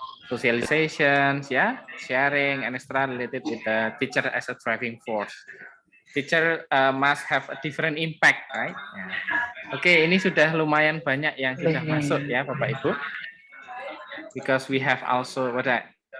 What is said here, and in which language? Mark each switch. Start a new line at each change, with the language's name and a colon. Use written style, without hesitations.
English: Socializations, yeah, sharing and extra related with the teacher as a driving force. Teacher must have a different impact, right? Yeah.
Indonesian: Oke, ini sudah lumayan banyak yang sudah masuk ya, Bapak Ibu.
English: Because we have also what that?